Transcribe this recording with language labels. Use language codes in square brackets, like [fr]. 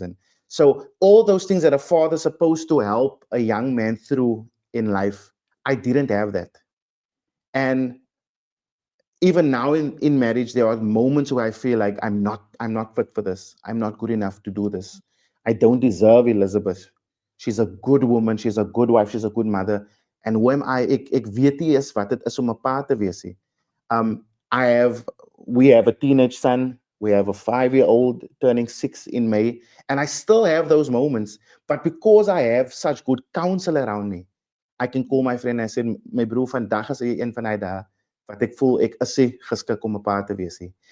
[en] And so all those things that a father's supposed to help a young man through in life, I didn't have that. And even now in marriage, there are moments where I feel like I'm not fit for this. I'm not good enough to do this. I don't deserve Elizabeth. She's a good woman. She's a good wife. She's a good mother. And when [af] ek weet nie eens wat dit is om 'n pa te wees nie. [en] Um, I have, we have a teenage son. We have a 5-year-old turning 6 in May, and I still have those moments. But because I have such good counsel around me, I can call my friend and say, [af] "My broer, vandag is een van daai dae wat ek voel ek is nie geskik om 'n pa te wees nie."